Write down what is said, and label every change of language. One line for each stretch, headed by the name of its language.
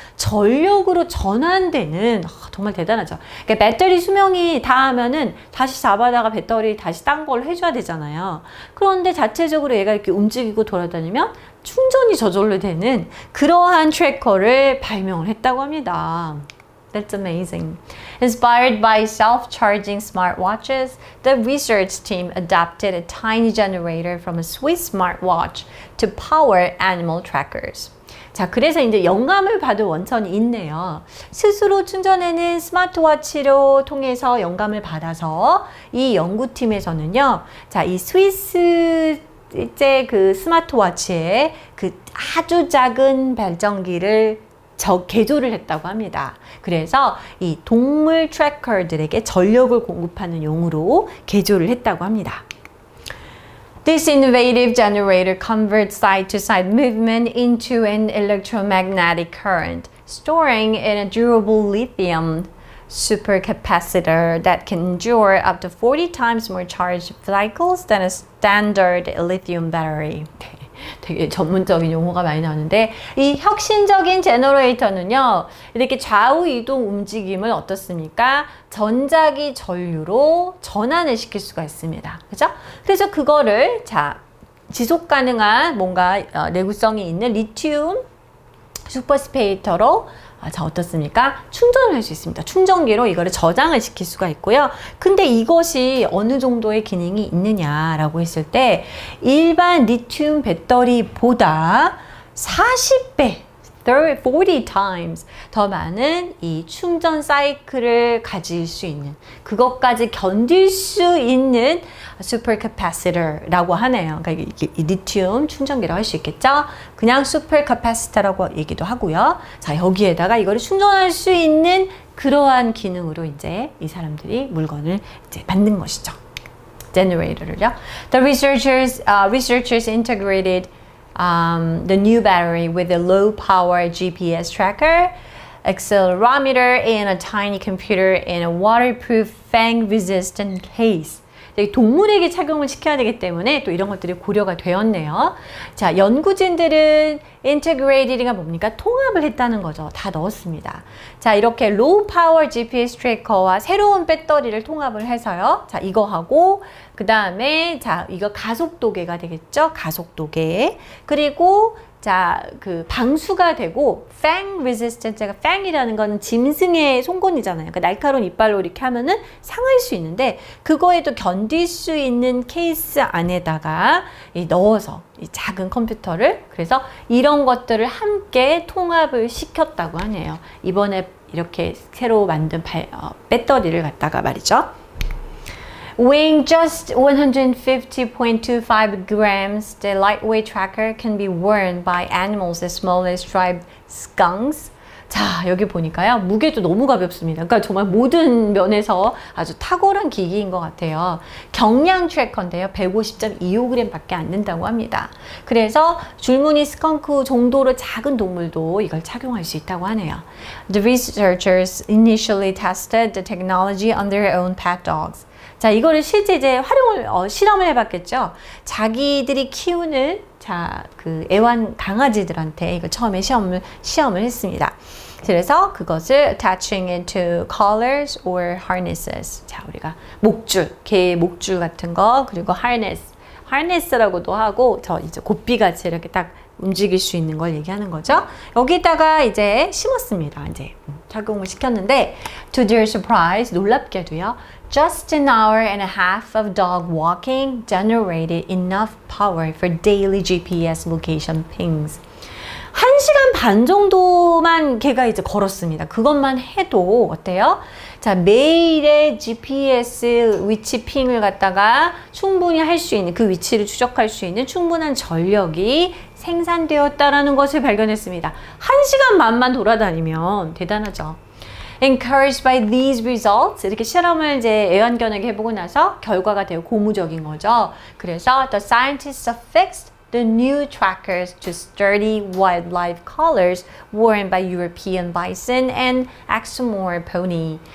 Korean: 전력으로 전환되는, 정말 대단하죠. 그러니까 배터리 수명이 닿으면은 다시 잡아다가 배터리 다시 딴 걸 해줘야 되잖아요. 그런데 자체적으로 얘가 이렇게 움직이고 돌아다니면 충전이 저절로 되는 그러한 트래커를 발명을 했다고 합니다.
English: That's amazing. Inspired by self-charging smartwatches, the research team adapted a tiny generator from a Swiss smartwatch to power animal trackers.
Korean: 자, 그래서 이제 영감을 받은 원천이 있네요. 스스로 충전하는 스마트워치로 통해서 영감을 받아서 이 연구팀에서는요, 자, 이 스위스 이제 그 스마트워치에 그 아주 작은 발전기를 개조를 했다고 합니다. 그래서 이 동물 트래커들에게 전력을 공급하는 용으로 개조를 했다고 합니다.
English: This innovative generator converts side-to-side movement into an electromagnetic current, storing in a durable lithium supercapacitor that can endure up to 40 times more charge cycles than a standard lithium battery.
Korean: 되게 전문적인 용어가 많이 나오는데 이 혁신적인 제너레이터는요, 이렇게 좌우 이동 움직임을 어떻습니까? 전자기 전류로 전환을 시킬 수가 있습니다. 그죠? 그래서 그거를 자, 지속 가능한 뭔가 내구성이 있는 리튬 슈퍼스페이터로 자, 어떻습니까? 충전을 할 수 있습니다. 충전기로 이거를 저장을 시킬 수가 있고요. 근데 이것이 어느 정도의 기능이 있느냐라고 했을 때 일반 리튬 배터리보다 40배 40 times 더 많은 이 충전 사이클을 가질 수 있는, 그것까지 견딜 수 있는 슈퍼캐파시터라고 하네요. 그러니까 이 리튬 충전기라고 할 수 있겠죠. 그냥 슈퍼캐파시터라고 얘기도 하고요. 자, 여기에다가 이거를 충전할 수 있는 그러한 기능으로 이제 이 사람들이 물건을 이제 만든 것이죠. 제너레이터를요.
English: The researchers integrated the new battery with a low-power GPS tracker, accelerometer, and a tiny computer in a waterproof, fang-resistant case.
Korean: 동물에게 착용을 시켜야 되기 때문에 또 이런 것들이 고려가 되었네요. 자, 연구진들은 인테그레이티드가 뭡니까? 통합을 했다는 거죠. 다 넣었습니다. 자, 이렇게 로우 파워 GPS 트래커와 새로운 배터리를 통합을 해서요. 자, 이거 하고 그 다음에 자, 이거 가속도계가 되겠죠? 가속도계. 그리고 자, 그 방수가 되고 fang resistance, fang이라는 거는 짐승의 송곳니잖아요. 그러니까 날카로운 이빨로 이렇게 하면은 상할 수 있는데 그거에도 견딜 수 있는 케이스 안에다가 넣어서 이 작은 컴퓨터를, 그래서 이런 것들을 함께 통합을 시켰다고 하네요. 이번에 이렇게 새로 만든 배터리를 갖다가 말이죠.
English: Weighing just 150.25 grams, the lightweight tracker can be worn by animals as small as striped skunks.
Korean: 자, 여기 보니까요, 무게도 너무 가볍습니다. 그러니까 정말 모든 면에서 아주 탁월한 기기인 것 같아요. 경량 트래커인데요, 150.25g 밖에 안 된다고 합니다. 그래서 줄무늬 스컹크 정도로 작은 동물도 이걸 착용할 수 있다고 하네요.
English: The researchers initially tested the technology on their own pet dogs.
Korean: 자, 이거를 실제 이제 실험을 해봤겠죠. 자기들이 키우는 그 애완 강아지들한테 이거 처음에 시험을 했습니다. 그래서 그것을
English: attaching it to collars or harnesses.
Korean: 자, 우리가 목줄, 개 목줄 같은 거, 그리고 harness라고도 하고, 저 이제 고삐같이 이렇게 딱 움직일 수 있는 걸 얘기하는 거죠. 여기다가 이제 심었습니다. 이제 착용을 시켰는데,
English: to their surprise,
Korean: 놀랍게도요,
English: just an hour and a half of dog walking generated enough power for daily GPS location pings.
Korean: 1시간 반 정도만 걔가 이제 걸었습니다. 그것만 해도 어때요? 자, 매일의 GPS 위치 핑을 갖다가 충분히 할 수 있는, 그 위치를 추적할 수 있는 충분한 전력이 생산되었다라는 것을 발견했습니다. 1시간 반만 돌아다니면 대단하죠.
English: Encouraged by these results,
Korean: 이렇게 실험을 이제 애완견에게 해보고 나서 결과가 되게 고무적인 거죠. 그래서
English: the scientists affixed the new trackers to sturdy wildlife collars worn by European bison and Exmoor pony.